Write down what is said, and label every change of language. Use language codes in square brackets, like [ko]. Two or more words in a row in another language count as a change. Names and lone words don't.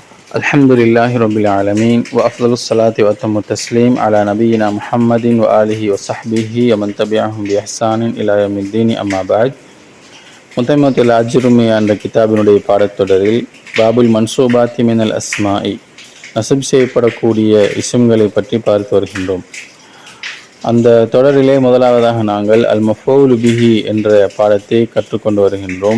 [ar] الحمد لله رب العالمين وأفضل الصلاة وأتم التسليم على نبينا محمد وآله وصحبه ومن تبعهم بإحسان إلى يوم الدين أما بعد. [ta] முத்தமத்தில் அஜ்ருமி என்ற கிதாபினுடைய பாடத்தொடரில் [ar] باب المنصوبات من الأسماء [ta] நசப் செய்யப்படக்கூடிய இஸ்ம்களை பற்றி பார்த்து வருகின்றோம். அந்த தொடரிலே முதலாவதாக நாங்கள் [ar] المفعول به [ta] என்ற பாடத்தை கற்றுக்கொண்டு வருகின்றோம்.